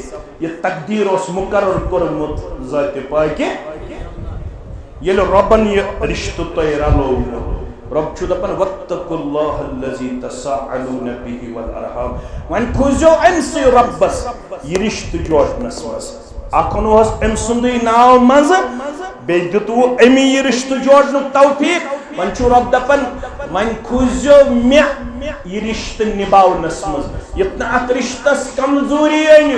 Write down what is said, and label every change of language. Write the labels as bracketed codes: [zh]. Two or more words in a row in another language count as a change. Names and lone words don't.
[ks] یہ تقدیر اوس مقرر کوٚرمُت ذاتِ پاکہِ، ییٚلہِ رۄبن یہِ رشتہٕ تۄہہِ رلووٕ۔ رب چھُ دپان [ar] واتقوا اللہ الذی تساءلون به والارحام، [ks] وۄنۍ کھوٗزیو أمسٕے رۄبس یہِ رشتہٕ جوڑنس منٛز۔ اکھ اوٚنوہس أمۍ سُنٛدٕے ناو منٛزٕ، بیٚیہِ دِتوٕ أمی یہِ رشتہٕ جوڑنُک توفیق۔ وۄنۍ چھُ رب دپان وۄنۍ کھوٗزیو مےٚ یہِ رشتہٕ نباونس منٛز، یُتھ نہٕ اتھ رشتس کمزوری أنِو۔